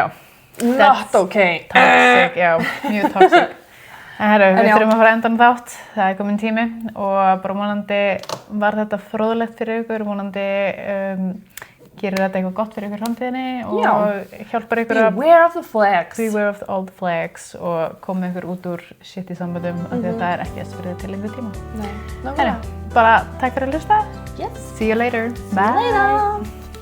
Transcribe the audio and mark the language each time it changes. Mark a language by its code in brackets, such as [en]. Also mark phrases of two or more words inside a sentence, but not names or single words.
[en] Not okay. [is] Toxic, já, mjög toxic. En herru, við þurfum að fara að enda þátt, það komin tími og bara vonandi var þetta fróðlegt fyrir ykkur, vonandi gerir þetta eitthvað gott fyrir ykkur framtíðinni og hjálpar ykkur að [en] beware of the flags. Beware of all the flags [is] og koma ykkur út úr shit í samböndum af því að það ekki að spyrja til lengri tíma. Nei, Herru, bara takk fyrir að hlusta. [en] Yes. See you later. Bye.